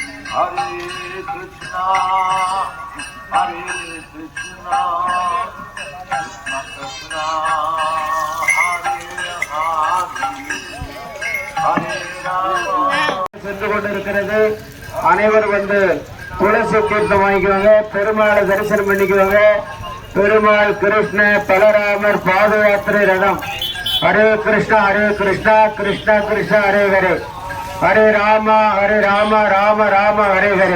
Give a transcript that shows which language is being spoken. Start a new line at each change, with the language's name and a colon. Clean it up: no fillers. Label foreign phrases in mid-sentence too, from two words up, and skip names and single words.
Sanskrit: हरे कृष्ण, हरे कृष्ण, कृष्ण कृष्ण, हरे हरे, हरे राम.
Tamil: சென்று கொண்டிருக்கிறது. அனைவரும் வந்து துளசி தீர்த்தம் வாங்கிக்குவாங்க, பெருமாளை தரிசனம் பண்ணிக்குவாங்க. பெருமாள் கிருஷ்ண பலராமர் பாத யாத்திரை ரதம்.
Sanskrit: हरे कृष्ण हरे कृष्ण कृष्ण कृष्ण हरे हरे, हरे राम राम राम हरे हरे.